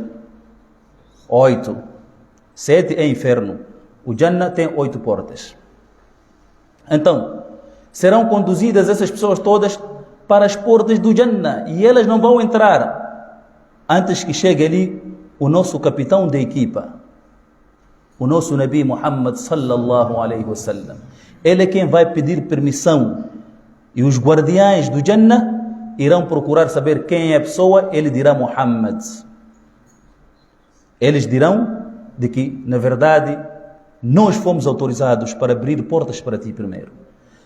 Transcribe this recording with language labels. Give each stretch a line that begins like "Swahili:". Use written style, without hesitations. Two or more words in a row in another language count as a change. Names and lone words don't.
Portuguese: 8. 7 é inferno. O Jannah tem 8 portas. Então, serão conduzidas essas pessoas todas para as portas do Jannah, e elas não vão entrar antes que chegue ali o nosso capitão da equipa, o nosso Nabi Muhammad
Arabic: صلى الله عليه وسلم.
Portuguese: Ele é quem vai pedir permissão, e os guardiães do Jannah irão procurar saber quem é a pessoa. Ele dirá Muhammad. Eles dirão de que, na verdade, nós fomos autorizados para abrir portas para ti primeiro.